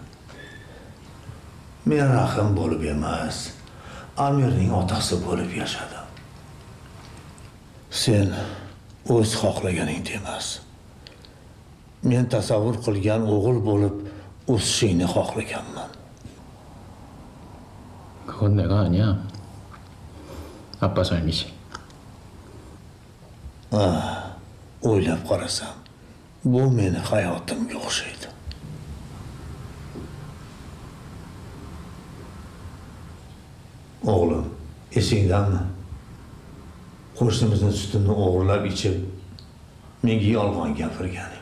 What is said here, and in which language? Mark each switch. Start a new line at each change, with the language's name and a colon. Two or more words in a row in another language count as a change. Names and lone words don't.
Uzbek: Men Rahim bo'lib emas, Amirning otasi bo'lib yashadim. Sen o'z xohlaganingda emas. Men tasavvur qilgan o'g'il bo'lib o'sishingni xohlaganman.
Korean: 그건 내가 아니야. 아빠 삶이지.
Uzbek: O'ylab qarasam, bu meni hayotimga o'xshaydi. O'g'lim, esingdanmi? Qo'shnimizning sutini o'g'irlab ichib, menga yolg'on gapirganing.